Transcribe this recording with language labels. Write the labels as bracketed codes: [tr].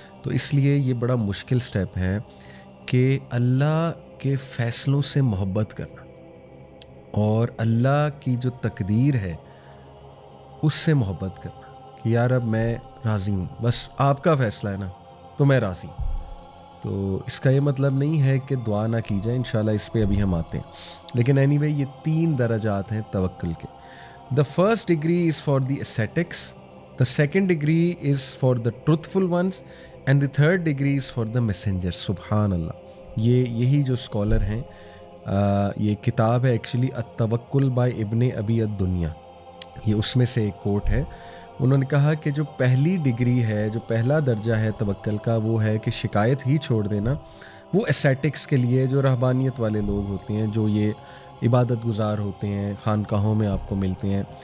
[ur] تو اس لیے یہ بڑا مشکل سٹیپ ہے کہ اللہ کے فیصلوں سے محبت کرنا اور اللہ کی جو تقدیر ہے اس سے محبت کرنا کہ یار اب میں راضی ہوں, بس آپ کا فیصلہ ہے نا تو میں راضی ہوں. تو اس کا یہ مطلب نہیں ہے کہ دعا نہ کی جائے, انشاءاللہ اس پہ ابھی ہم آتے ہیں. لیکن اینی وے یہ 3 درجات ہیں توکل کے. [en] The first degree is for the ascetics, the second degree is for the truthful ones, and the third degree is for the messenger. [ur] سبحان اللہ. یہی جو اسکالر ہیں, یہ کتاب ہے ایکچولی التوکل بائی ابن ابی الدنیا, یہ اس میں سے ایک کوٹ ہے. انہوں نے کہا کہ جو پہلی ڈگری ہے, جو پہلا درجہ ہے توکل کا, وہ ہے کہ شکایت ہی چھوڑ دینا. وہ اسیٹکس کے لیے, جو رہبانیت والے لوگ ہوتے ہیں, جو یہ عبادت گزار ہوتے ہیں, خانقاہوں میں آپ کو ملتے ہیں.